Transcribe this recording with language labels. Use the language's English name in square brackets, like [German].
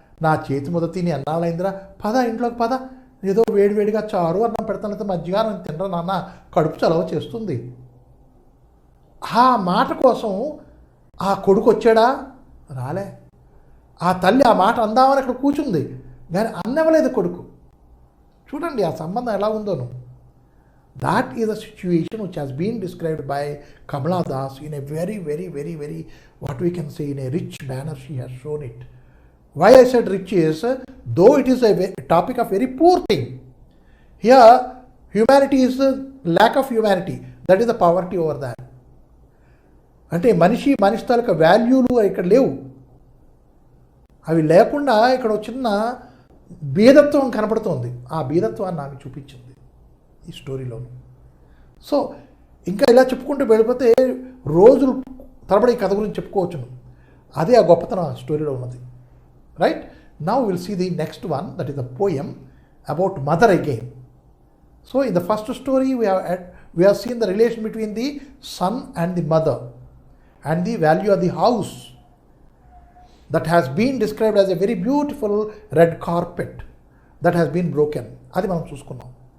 [Telugu] నా చేతి ముద్ద తిని ఎన్నాళ్ళైందిరా, పద ఇంట్లోకి పద, ఏదో వేడివేడిగా చారు అన్నం పెడతానంటే మజ్జిగారం తినరా నాన్న, కడుపు చలవ చేస్తుంది. ఆ మాట కోసం ఆ కొడుకు వచ్చాడా? రాలే. ఆ తల్లి ఆ మాట అందామని అక్కడ కూర్చుంది, కానీ అన్నవ్వలేదు కొడుకు. చూడండి ఆ సంబంధం ఎలా ఉందోను. [English] That is a situation which has been described by Kamala Das in a very, very, very, very, what we can say, in a rich manner she has shown it. Why I said rich is, though it is a topic of very poor thing, here humanity is a lack of humanity, that is the poverty over that. [Telugu] అంటే మనిషి తాలూకా వాల్యూలు ఇక్కడ లేవు. అవి లేకుండా ఇక్కడ చిన్న బీదత్వం కనపడుతోంది. ఆ బీదత్వాన్ని ఆమె చూపించింది ఈ స్టోరీలోను. సో ఇంకా ఇలా చెప్పుకుంటూ వెళ్ళిపోతే రోజులు తరబడి ఈ కథ గురించి చెప్పుకోవచ్చును. అదే ఆ గొప్పతనం ఆ స్టోరీలో ఉన్నది. [English] Right now will see the next one, that is the poem about mother again. So in the first story we have seen the relation between the son and the mother and the value of the house that has been described as a very beautiful red carpet that has been broken. [Telugu] అది మనం చూసుకున్నాం.